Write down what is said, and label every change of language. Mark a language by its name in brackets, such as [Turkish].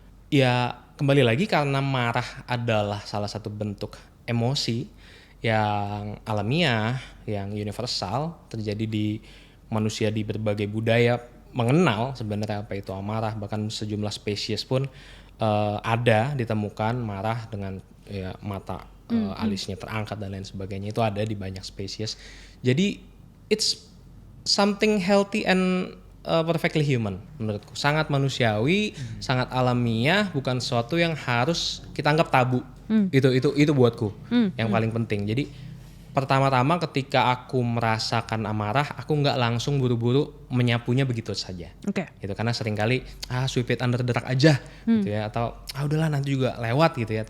[Indonesian] Ya kembali lagi, karena marah adalah salah satu bentuk emosi yang alamiah, yang universal, terjadi di manusia di berbagai budaya mengenal sebenarnya apa itu amarah. Bahkan sejumlah spesies pun ada ditemukan marah dengan ya, mata alisnya terangkat dan lain sebagainya. Itu ada di banyak spesies. Jadi [English] it's something healthy and perfectly human [Indonesian] menurutku. Sangat manusiawi, sangat alamiah, bukan sesuatu yang harus kita anggap tabu. Itu buatku yang paling penting. Jadi pertama-tama ketika aku merasakan amarah, aku nggak langsung buru-buru menyapunya begitu saja. Gitu, karena seringkali [English] sweep it under the rug [Indonesian] aja gitu ya, atau udahlah nanti juga lewat gitu ya.